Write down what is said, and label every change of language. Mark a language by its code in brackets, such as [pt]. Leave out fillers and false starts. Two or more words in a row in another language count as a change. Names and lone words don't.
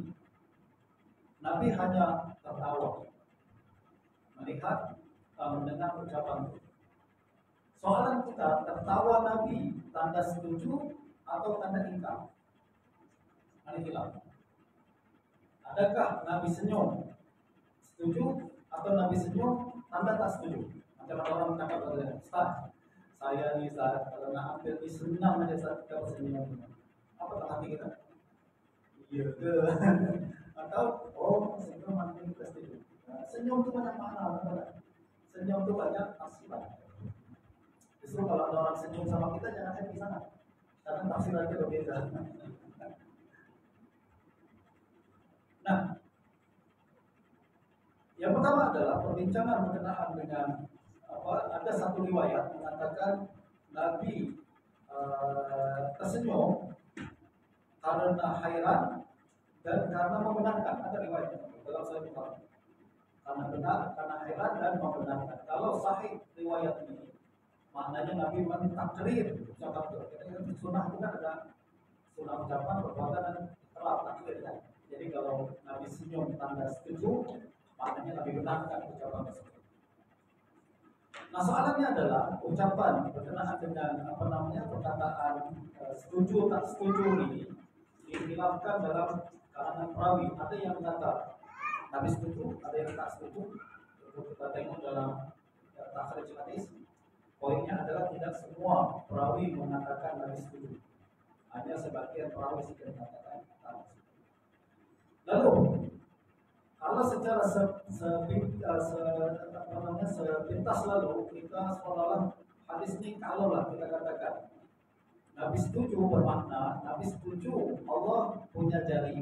[ms] Nabi hanya tertawa, melihat, mendengar ucapan itu. Soalan kita, tertawa Nabi tanda setuju atau tanda ingkar? Ini hilang. Adakah Nabi senyum setuju atau Nabi senyum tanda tak setuju? Macam orang kata pada Ustaz, saya ni Ustaz, kalau nak ambil ni senang aja Ustaz kita senyum. Apa tak hati kita? Iya ke? Atau senyum nanti kita setuju. Senyum itu banyak makna. Senyum itu banyak tafsiran. Justru kalau ada orang senyum sama kita jangan happy sana, karena tafsirannya berbeda. Nah, yang pertama adalah perbincangan berkenaan dengan ada satu riwayat mengatakan Nabi tersenyum karena hairan dan karena membenarkan. Ada riwayat dalam Sahih Bukhari. Karena benar, karena hairan dan membenarkan. Kalau sahih riwayat ini, maknanya Nabi mentakrir ucapan itu. Sunnah itu kan ada sunnah ucapan, perbuatan dan terap takrir kan. Jadi kalau Nabi senyum tanda setuju, maknanya Nabi benarkan ucapan tersebut. Nah soalannya adalah ucapan berkenaan dengan perkataan setuju tak setuju ini dikhilafkan dalam kalangan perawi. Ada yang kata Nabi setuju, ada yang tak setuju. Untuk kita tengok dalam takhrij hadis. Poinnya adalah tidak semua perawi mengatakan Nabi setuju. Hanya sebagian perawi saja mengatakan Nabi setuju. Lalu, kalau secara sepintas lalu kita seolah-olah hadis ini kalaulah kita katakan Nabi setuju bermakna Nabi setuju Allah punya jari.